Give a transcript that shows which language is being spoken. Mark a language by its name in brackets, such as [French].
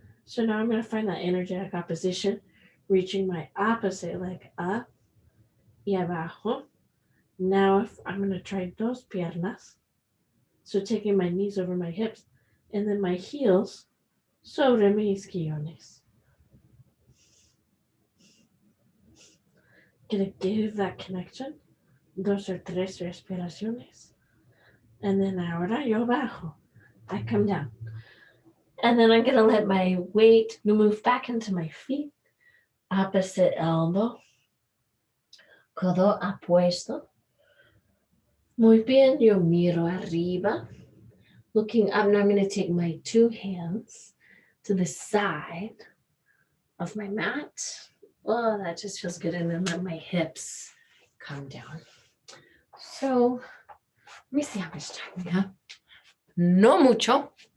[English] So now I'm going to find that energetic opposition, reaching my opposite leg up [Spanish] y abajo. [English] Now I'm going to try [Spanish] dos piernas. [English] So taking my knees over my hips and then my heels [Spanish] sobre mis isquiones. [English] Gonna give that connection. [Spanish] Dos or tres respiraciones. [English] And then [Spanish] ahora yo bajo. [English] I come down. And then I'm gonna let my weight move back into my feet. Opposite elbow. [Spanish] Codo apuesto. Muy bien, yo miro arriba. [English] Looking up, now I'm going to take my two hands to the side of my mat. Oh, that just feels good. And then let my hips come down. So let me see how much time we have. [Spanish] No mucho.